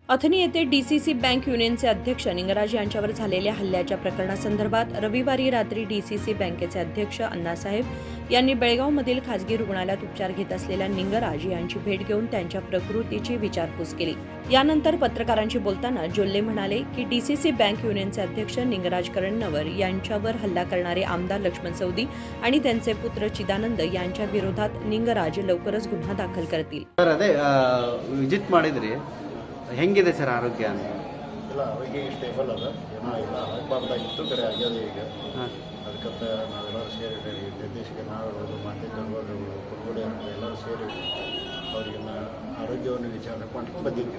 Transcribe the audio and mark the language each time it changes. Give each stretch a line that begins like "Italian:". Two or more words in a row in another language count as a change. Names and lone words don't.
Marathi: अथनी येथे डीसीसी बँक युनियनचे अध्यक्ष निंगराज यांच्यावर झालेल्या हल्ल्याच्या प्रकरणासंदर्भात रविवारी रात्री डीसीसी बँकेचे अध्यक्ष अण्णासाहेब यांनी बेळगावमधील खासगी रुग्णालयात उपचार घेत असलेल्या निंगराज यांची भेट घेऊन त्यांच्या प्रकृतीची विचारपूस केली। यानंतर पत्रकारांशी बोलताना जोल्ले म्हणाले की डीसीसी बँक युनियनचे अध्यक्ष निंगराज करणनवर यांच्यावर हल्ला करणारे आमदार लक्ष्मण सवदी आणि त्यांचे पुत्र चिदानंद यांच्या विरोधात निंगराज लवकरच गुन्हा दाखल करतील।
Kannada: ವಿಸಿಟ್ ಮಾಡಿದ್ರಿ ಹೆಂಗಿದೆ ಸರ್ ಆರೋಗ್ಯ ಅಂತ? ಇಲ್ಲ, ಆರೋಗ್ಯ ಸ್ಟೇಬಲ್ ಅದ, ಏನೋ ಇಲ್ಲ ಆಗಬಾರ್ದಾಗಿತ್ತು, ಕರೆ ಆಗ್ಯದ ಈಗ। ಅದಕ್ಕೆ ನಾವೆಲ್ಲರೂ ಸೇರಿ ನಿರ್ದೇಶಕ ನಾವುಗಳು ಮಾತೆ ಕರ್ಗೋಗಳು ಕುರುಗುಡಿ ಅಂತ ಎಲ್ಲರೂ ಸೇರಿ ಅವರಿಗೆ ಆರೋಗ್ಯವನ್ನು ವಿಚಾರ ಮಾಡ್ಕೊಂಡು ಬಂದಿದ್ದೀವಿ।